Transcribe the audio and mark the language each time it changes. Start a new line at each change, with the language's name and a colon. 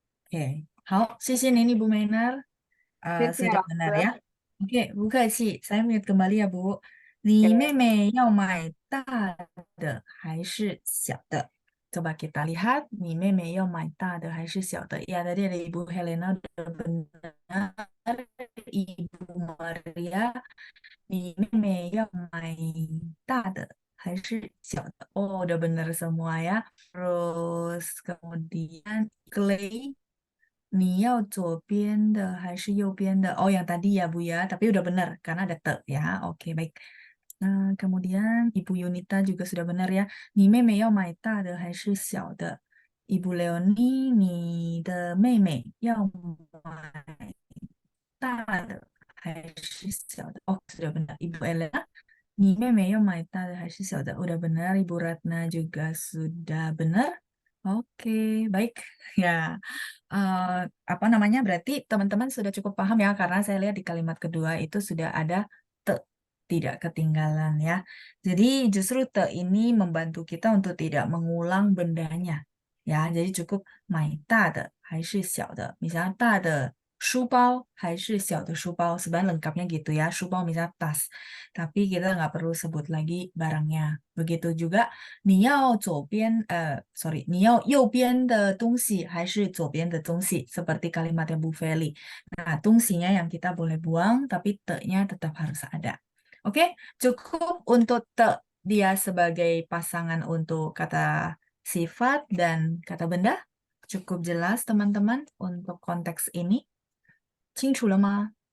Chinese: Oke, 好，谢谢您Ibu Meinar. 谢谢
Indonesian: Sudah
Chinese: 老
Indonesian: benar
Chinese: 师。
Indonesian: ya. Oke,
Chinese: 不客气.
Indonesian: Saya mute kembali ya, Bu.
Chinese: 你妹妹要买大的还是小的?
Indonesian: Coba kita lihat,
Chinese: 你妹妹要买大的还是小的?
Indonesian: Ya, tadi ada Ibu Helena udah benar.
Chinese: Ibu Maria, 你妹妹要买大的还是小的?
Indonesian: Oh, udah benar semua ya. Terus kemudian Clay,
Chinese: 你要左边的还是右边的?
Indonesian: Oh, yang tadi ya Bu ya, tapi udah benar karena ada te ya. Oke, baik. Nah, kemudian Ibu Yunita juga sudah benar ya.
Chinese: 你妹妹要买大的还是小的？Ibu Leoni, 你的妹妹要买大的还是小的？
Indonesian: Oh, sudah benar.
Chinese: Ibu Elena, 你妹妹要买大的还是小的？
Indonesian: Udah benar. Ibu Ratna juga sudah benar. Oke, baik. Ya, apa namanya? Berarti teman-teman sudah cukup paham ya, karena saya lihat di kalimat kedua itu sudah ada te, tidak ketinggalan ya. Jadi justru te ini membantu kita untuk tidak mengulang bendanya. Ya, jadi cukup
Chinese: 买大的还是小的.
Indonesian: Misalnya
Chinese: 大的书包还是小的书包.
Indonesian: Sebenarnya lengkapnya gitu ya. 书包 misalnya tas. Tapi kita nggak perlu sebut lagi barangnya. Begitu juga
Chinese: 你要左边sorry 你要右边的东西还是左边的东西
Indonesian: seperti kalimatnya
Chinese: Bu Feli.
Indonesian: Nah, tungsinya yang kita boleh buang tapi te-nya tetap harus ada. Oke, cukup untuk te dia sebagai pasangan untuk kata sifat dan kata benda. Cukup jelas teman-teman untuk konteks ini.
Chinese: 清楚了吗？